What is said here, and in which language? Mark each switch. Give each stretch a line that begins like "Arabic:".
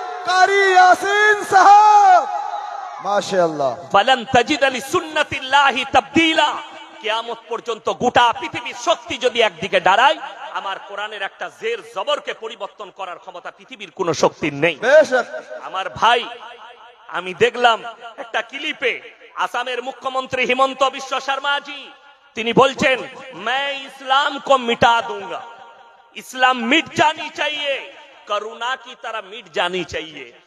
Hindi: कारी यासीन साहब माशाअल्लाह।
Arabic: ফালান তাজিদ লিসুন্নাতিল্লাহি তাবদীলা।
Bangla: কিয়ামত পর্যন্ত গোটা পৃথিবীর শক্তি যদি একদিকে দাঁড়ায়, আমার কোরআনের একটা জের জবরকে পরিবর্তন করার ক্ষমতা পৃথিবীর কোনো শক্তির নেই।
Hindi: बेशक।
Bangla: আমার ভাই, আমি দেখলাম একটা ক্লিপে আসামের মুখ্যমন্ত্রী হিমন্ত বিশ্ব শর্মাজি তিনি বলছেন,
Hindi: मैं इस्लाम को मिटा दूंगा, इस्लाम मिट जानी चाहिए, करुणा की तरह मिट जानी चाहिए।